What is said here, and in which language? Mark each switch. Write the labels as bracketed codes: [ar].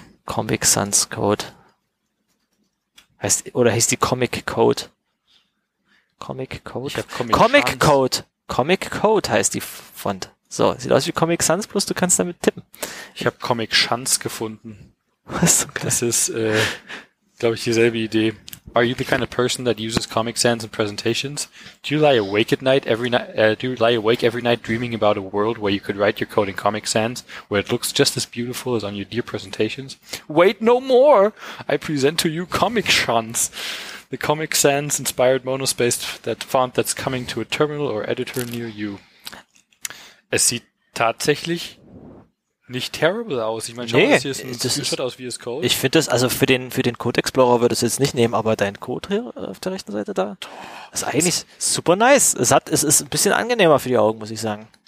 [de] Comic Sans Code. Hieß die Comic Code? Comic Code? Comic Code heißt die Font. So, sieht aus wie Comic Sans, plus du kannst damit tippen. Ich habe Comic Chance gefunden. Was zum Geil? Das ist, glaube ich, dieselbe Idee. [en] Are you the kind of person that uses Comic Sans in presentations? Do you lie awake at night every night? Do you lie awake every night dreaming about a world where you could write your code in Comic Sans, where it looks just as beautiful as on your dear presentations? Wait no more! I present to you Comic Sans, the Comic Sans inspired monospaced that font that's coming to a terminal or editor near you. [de] Es sieht tatsächlich nicht terrible aus. Ich meine, schau, das hier ist aus VS Code. Ich finde das, also für den Code Explorer würde ich es jetzt nicht nehmen, aber dein Code hier auf der rechten Seite da, ist eigentlich [en] super nice. [de] Es ist ein bisschen angenehmer für die Augen, muss ich sagen.